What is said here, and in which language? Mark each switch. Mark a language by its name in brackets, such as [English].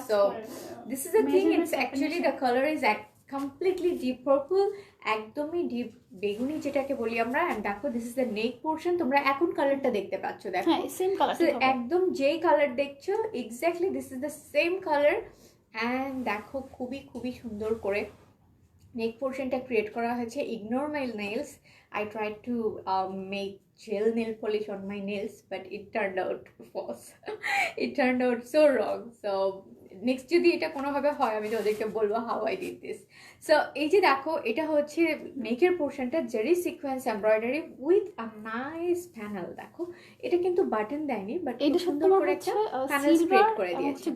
[English] so this is the thing, it's actually the colour is completely deep purple, [Bangla] একদমই deep বেগুনি যেটাকে বলি আমরা। এন্ড দেখো [English] this is the neck portion, [Bangla] তোমরা এখন কালারটা দেখতে পাচ্ছ, দেখো [English] same colour, [Bangla] একদম যেই কালার দেখছো [English] Exactly this is the same colour. [Bangla] And দেখো খুবই খুবই সুন্দর করে নেক পোর্শনটা ক্রিয়েট করা হয়েছে। [English] Ignore my nails, I tried to make gel nail polish on my nails but it turned out false. It turned out so wrong. [Bangla] So next যদি এটা কোনোভাবে হয় আমি তো ওদেরকে বলবো [English] How I did this. [Bangla] So এই যে দেখো এটা হচ্ছে নেকের পোর্শনটা Jerry sequence embroidery [English] With a nice panel. [Bangla] দেখো এটা কিন্তু বাটন দেয়নি বাট এটা সুন্দর করে একটা প্যানেল ক্রিয়েট করে দিয়েছে,